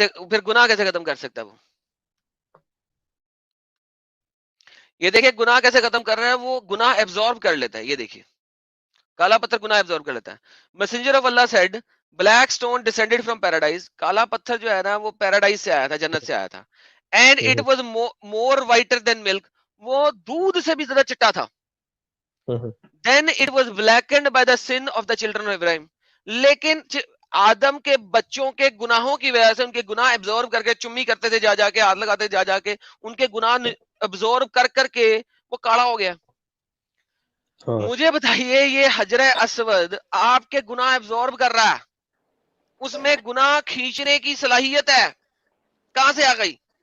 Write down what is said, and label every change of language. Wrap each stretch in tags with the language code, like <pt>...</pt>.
<ur>پھر گناہ کیسے ختم کر سکتا ہے وہ؟ یہ دیکھیں گناہ کیسے ختم کر رہا ہے, وہ گناہ ایبزارب کر لیتا ہے. یہ دیکھیے کالا پتھر گناہ ایبزارب کر لیتا ہے.</ur> <en>Messenger of Allah said black stone descended from paradise.</en> <ur>کالا پتھر جو ہے نا وہ پیراڈائز سے آیا تھا, جنت سے آیا تھا.</ur> <en>and it</en> <ur>ہے.</ur> <en>Was more whiter than milk.</en> <ur>وہ دودھ سے بھی زیادہ چٹا تھا.</ur> <en>Then it was blackened by the sin of the children of Ibrahim.</en> <ur>لیکن آدم کے بچوں کے گناہوں کی وجہ سے ان کے گناہ ایبزورب کر کے چمی کرتے تھے جا جا کے, ہاتھ لگاتے جا جا کے, ان کے گناہ ایبزورب کر کر کے وہ کالا ہو گیا. مجھے بتائیے یہ حجر اسود آپ کے گناہ ایبزورب کر رہا ہے, اس میں گناہ کھینچنے کی صلاحیت ہے, کہاں سے آ گئی؟</ur>